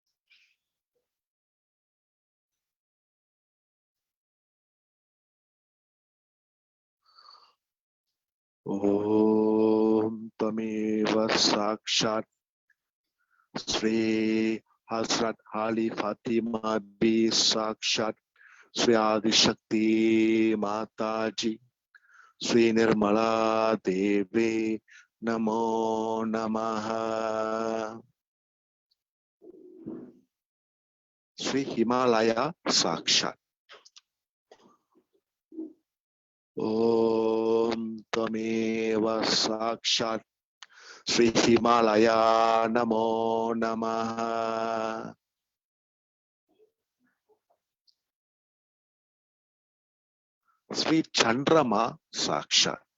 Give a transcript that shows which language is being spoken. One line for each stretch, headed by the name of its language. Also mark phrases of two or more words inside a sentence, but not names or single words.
Sanskrit: ॐ तमेव साक्षात् श्री हस्रत् आलि फ़ातिमा बी साक्षात् श्री आदिशक्ति माताजी श्री निर्मला देवे नमो नमः. श्री हिमालया साक्षात् ॐ तमेव साक्षात् श्री हिमालया नमो नमः. श्री चन्द्रमा साक्षात्.